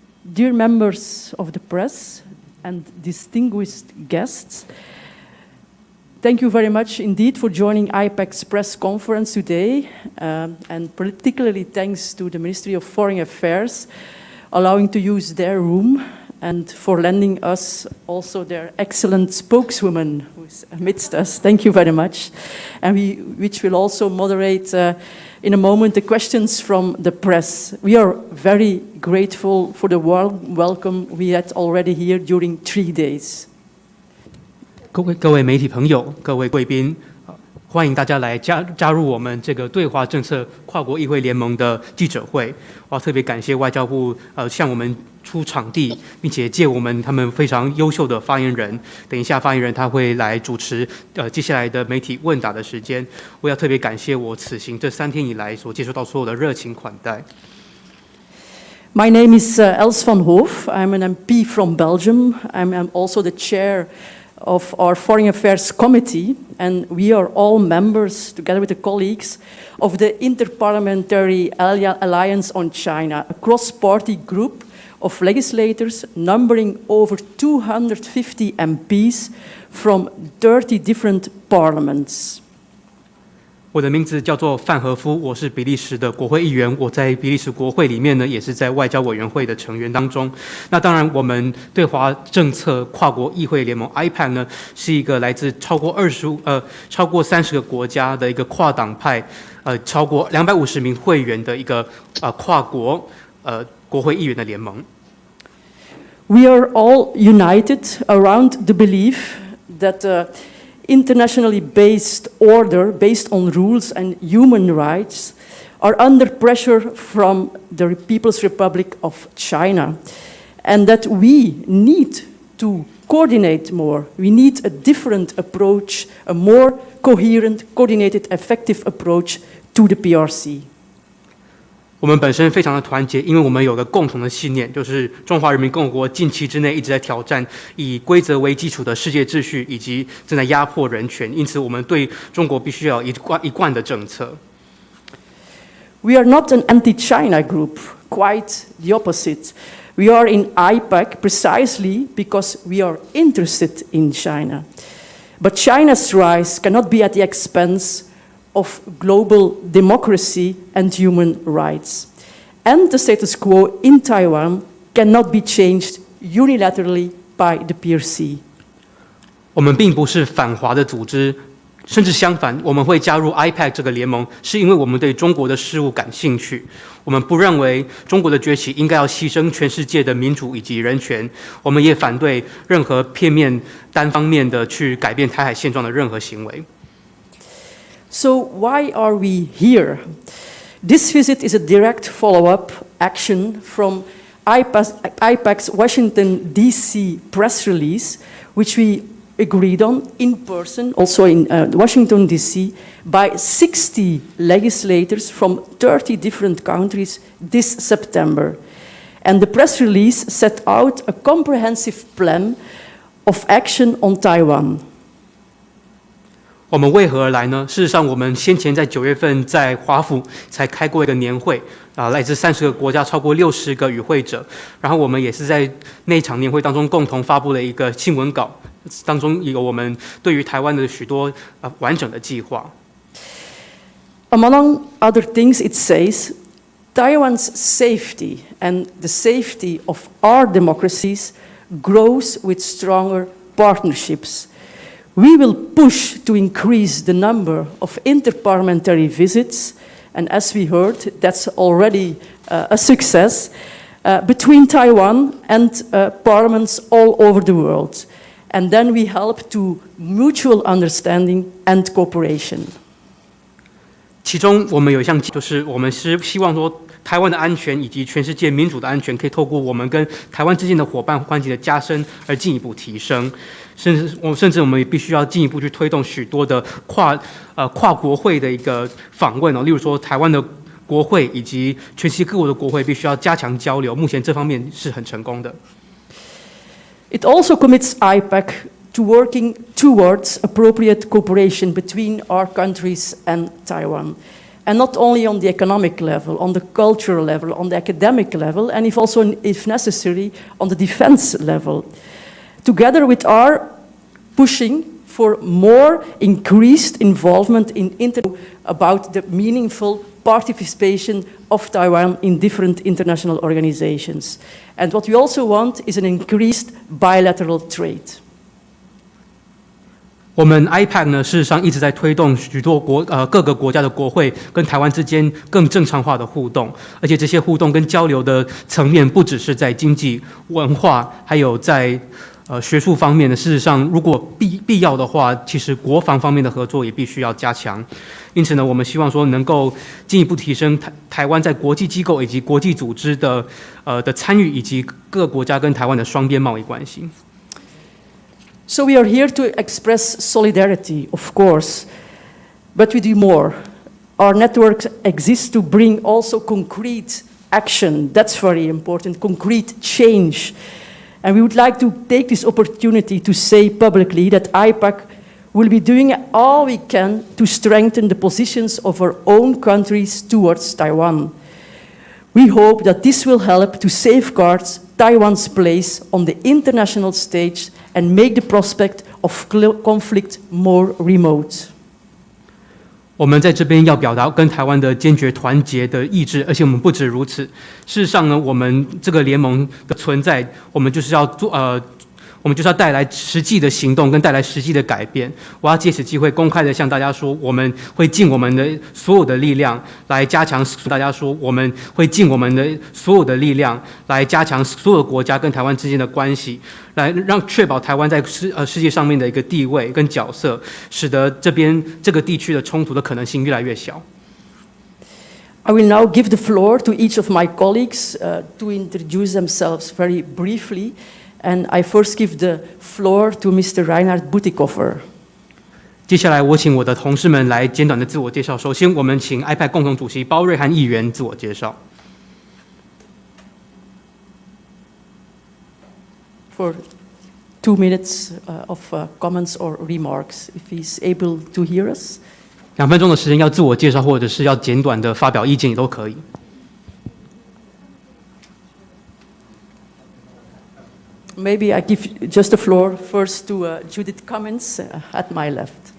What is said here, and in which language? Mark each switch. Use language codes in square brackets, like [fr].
[en] Dear members of the press and distinguished guests, thank you very much indeed for joining Ipac's press conference today, and particularly thanks to the Ministry of Foreign Affairs allowing to use their room and for lending us also their excellent spokeswoman who is amidst us. Thank you very much. And which will also moderate in a moment the questions from the press. We are very grateful for the warm welcome we had already here during 3 days. [zh] 各位媒体朋友，各位贵宾，欢迎大家来加入我们这个对华政策跨国议会联盟的记者会。我要特别感谢外交部向我们出场地，并且借他们非常优秀的发言人。等一下，发言人他会来主持接下来的媒体问答的时间。我要特别感谢我此行这3天以来所接受到所有的热情款待。 [en] My name is Els van Hoof. I'm an MP from Belgium. I'm also the chair of our Foreign Affairs Committee, and we are all members, together with the colleagues, of the Interparliamentary Alliance on China, a cross-party group of legislators numbering over 250 MPs from 30 different parliaments. [zh] 我的名字叫做范和夫，我是比利时的国会议员。我在比利时国会里面呢，也是在外交委员会的成员当中。那当然，我们对华政策跨国议会联盟 Ipac 呢，是一个来自超过30个国家的一个跨党派，超过250名会员的一个跨国国会议员的联盟。 [en] We are all united around the belief that internationally based order based on rules and human rights are under pressure from the People's Republic of China, and that we need to coordinate more. We need a different approach, a more coherent, coordinated, effective approach to the PRC. [zh] 我们本身非常的团结，因为我们有个共同的信念，就是中华人民共和国近期之内一直在挑战以规则为基础的世界秩序，以及正在压迫人权。因此，我们对中国必须要有一贯的政策。 [en] We are not an anti-China group, quite the opposite. We are in Ipac precisely because we are interested in China. But China's rise cannot be at the expense of global democracy and human rights. And the status quo in Taiwan cannot be changed unilaterally by the PRC. [zh] 我们并不是反华的组织，甚至相反，我们会加入 Ipac 这个联盟，是因为我们对中国的事务感兴趣。我们不认为中国的崛起应该要牺牲全世界的民主以及人权。我们也反对任何片面、单方面的去改变台海现状的任何行为。 [en] So why are we here? This visit is a direct follow-up action from Ipac's Washington, D.C. press release, which we agreed on in person, also in Washington, D.C., by 60 legislators from 30 different countries this September. And the press release set out a comprehensive plan of action on Taiwan. [zh] 我们为何而来呢？事实上，我们先前在9月份在华府才开过一个年会，来自30个国家，超过60个与会者。然后我们也是在那一场年会当中共同发布了一个新闻稿，当中有我们对于台湾的许多完整的计划。 [en] Among other things, it says, Taiwan's safety and the safety of our democracies grows with stronger partnerships. We will push to increase the number of interparliamentary visits, and as we heard, that's already a success, between Taiwan and parliaments all over the world. And then we help to mutual understanding and cooperation. [zh] 其中我们有一项就是我们是希望说台湾的安全以及全世界民主的安全可以透过我们跟台湾之间的伙伴关系的加深而进一步提升，甚至我们也必须要进一步去推动许多的跨国会的一个访问例如说台湾的国会以及全世界各国的国会必须要加强交流，目前这方面是很成功的。 [en] It also commits IPAC to working towards appropriate cooperation between our countries and Taiwan. And not only on the economic level, on the cultural level, on the academic level, and if necessary, on the defense level. Together with our pushing for more increased involvement in about the meaningful participation of Taiwan in different international organizations. And what we also want is an increased bilateral trade. [zh] 我们 Ipac 呢，事实上一直在推动许多各个国家的国会跟台湾之间更正常化的互动，而且这些互动跟交流的层面不只是在经济、文化，还有在学术方面的。事实上，如果必要的话，其实国防方面的合作也必须要加强。因此呢，我们希望说能够进一步提升台湾在国际机构以及国际组织的参与，以及各国家跟台湾的双边贸易关系。 [en] So we are here to express solidarity, of course, but we do more. Our network exists to bring also concrete action. That's very important, concrete change. And we would like to take this opportunity to say publicly that IPAC will be doing all we can to strengthen the positions of our own countries towards Taiwan. We hope that this will help to safeguard Taiwan's place on the international stage and make the prospect of conflict more remote. [zh] 我们在这边要表达跟台湾的坚决团结的意志，而且我们不止如此。事实上呢，我们这个联盟的存在，我们就是要带来实际的行动，跟带来实际的改变。我要借此机会公开的向大家说，我们会尽我们的所有的力量来加强。大家说，我们会尽我们的所有的力量来加强所有国家跟台湾之间的关系，来确保台湾在世界上面的一个地位跟角色，使得这个地区的冲突的可能性越来越小。 [en] I will now give the floor to each of my colleagues to introduce themselves very briefly. And I first give the floor to Mr. Reinhard Butikofer. [zh] 接下来，我请我的同事们来简短的自我介绍。首先，我们请 Ipac 共同主席包瑞汉议员自我介绍。 [en] For 2 minutes of comments or remarks, if he's able to hear us. [zh] 2分钟的时间要自我介绍，或者是要简短的发表意见也都可以。 [en] Maybe I give just the floor first to Judith Cummins at my left.